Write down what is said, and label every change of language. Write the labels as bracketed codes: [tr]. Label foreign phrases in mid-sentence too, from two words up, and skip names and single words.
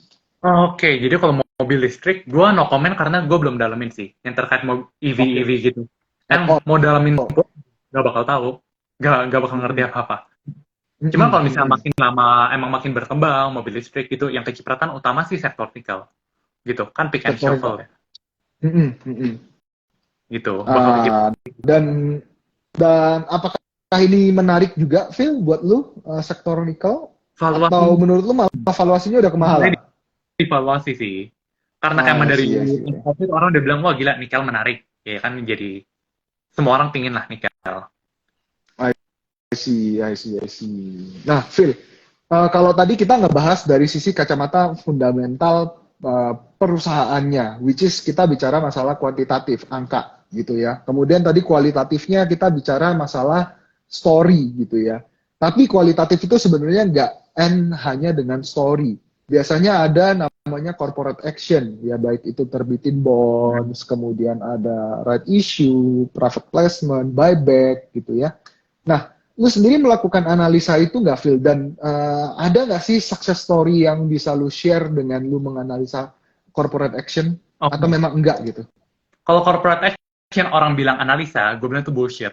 [id] Oke, jadi kalau mobil listrik, gue [en] no comment [id] karena gue belum dalamin sih. Yang terkait Oke. EV gitu. Yang Oh, mau dalamin, oh. gue gak bakal tahu. Gak bakal ngerti Mm-mm. apa-apa. Cuma Mm-mm, kalau misalnya mm-mm. makin lama, emang makin berkembang mobil listrik gitu, yang kecipratan utama sih sektor nikel. Gitu, kan [en] pick and [id] Sektor shovel ya. mm-mm, mm-mm. Gitu, bakal Ah, dan dan apakah ini menarik juga, Phil, buat lu sektor nikel? Atau valuasi, menurut lu malah valuasinya udah kemahalan? evaluasi sih. Karena kayak [en] I [id] dari [en] see, I see. [id] COVID orang udah bilang, wah gila nikel menarik. Ya kan jadi, semua orang pingin lah nikel. [en] I see, I see, I see. [id] Nah, Phil, kalau tadi kita ngebahas dari sisi kacamata fundamental perusahaannya, [en] which is [id] kita bicara masalah kuantitatif, angka gitu ya. Kemudian tadi kualitatifnya kita bicara masalah story gitu ya. Tapi kualitatif itu sebenarnya nggak end hanya dengan story. Biasanya ada namanya [en] corporate action, [id] ya baik itu terbitin bonds, kemudian ada [en] right issue, private placement, [id] buyback gitu ya. Nah, lu sendiri melakukan analisa itu nggak, Phil? Dan ada nggak sih [en] success story [id] yang bisa lu share dengan lu menganalisa [en] corporate action? Oh, [id] Atau memang enggak gitu? kalau [en] corporate action [id] orang bilang analisa, gue bilang itu bullshit.